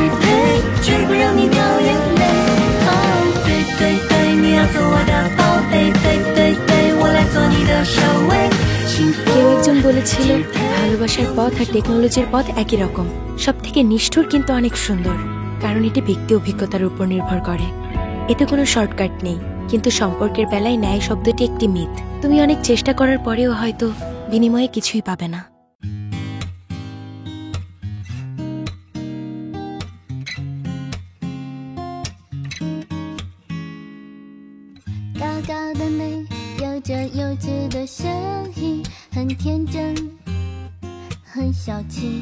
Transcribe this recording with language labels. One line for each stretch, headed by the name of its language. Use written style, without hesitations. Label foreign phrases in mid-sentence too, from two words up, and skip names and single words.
Bangla: কেউ একজন বলেছিল ভালোবাসার পথ আর টেকনোলজির পথ একই রকম, সব থেকে নিষ্ঠুর কিন্তু অনেক সুন্দর, কারণ এটি ব্যক্তি অভিজ্ঞতার উপর নির্ভর করে। এতে কোনো শর্টকাট নেই, কিন্তু সম্পর্কের বেলায় ন্যায় শব্দটি একটি মিথ। তুমি অনেক চেষ্টা করার পরেও হয়তো বিনিময়ে কিছুই পাবে না।
Chinese: 高高的美，有着幼稚的声音，很天真，很小气。